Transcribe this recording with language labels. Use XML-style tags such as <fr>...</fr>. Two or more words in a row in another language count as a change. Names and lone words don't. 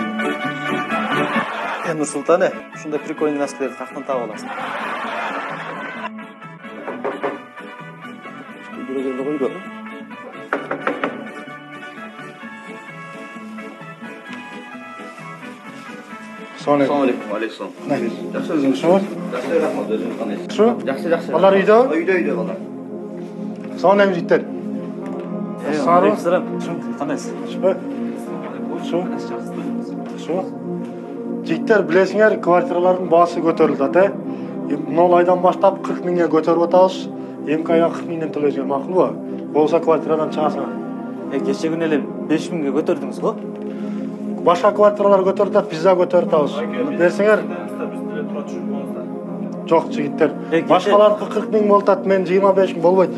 <ky>Нурсултан, ушундай прикольный нерселерди каяктан таап аласың? Бирөөгө койду.</ky> <ar>السلام عليكم. Aleyküm.</ar> <kk>Жақсы өзіңіз шығар? Жақсы, рахмат, өзіңіз қандайсыз? Шу? Жақсы. Балалар үйде? Үйде балалар. Assalamu жігіттер.</kk> <ky>Алейкум. Кандайсыз? Шу?</ky> <kk>Жігіттер, білесіңер, квартиралардың басы көтерілді, ата. Мынау айдан баштап 40 мыңға көтеріп атабыз.</kk> <ky>Эмки айга 40 мыңдан төлөсөң макул ба? Болса квартирадан чыгасың. Кече күнү эле 5 миңге көтөрдүңүз го? Башка квартиралар көтөрдү, бизде көтөрүп атабыз. Берсеңер. Жок, жигиттер. Башкалардыкы 40 миң болот, мен 25 миң болбойт.</ky>